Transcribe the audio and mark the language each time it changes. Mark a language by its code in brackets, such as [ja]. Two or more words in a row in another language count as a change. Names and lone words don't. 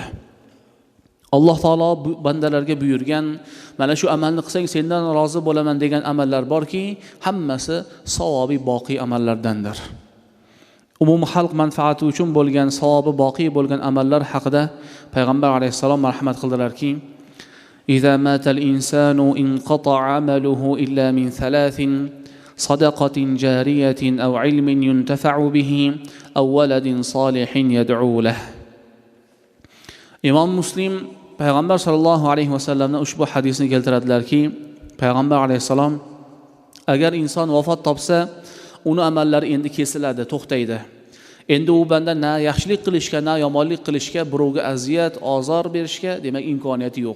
[uz] Alloh taolo bandalarga buyurgan, mana shu amalni qilsang sendan rozi bo'laman degan amallar borki, hammasi savobi boqiy amallardandir. Umum xalq manfaati uchun bo'lgan, savobi boqiy bo'lgan amallar haqida Payg'ambar alayhisalom marhamat qildilarki: [ar] "إذا مات الإنسان انقطع عمله إلا من ثلاث صدقة جارية أو علم ينتفع به أو ولد صالح يدعو له. [uz] Imom Muslim payg'ambar [ar] صلى الله عليه وسلم [uz] ushbu hadisni keltiradilarki, payg'ambar alayhisalom agar inson vafot topsa, uni amallari endi kesiladi, to'xtaydi. Endi u banda na yaxshilik qilishga, na yomonlik qilishga, birovga aziyat, ozor berishga demak imkoniyati yo'q.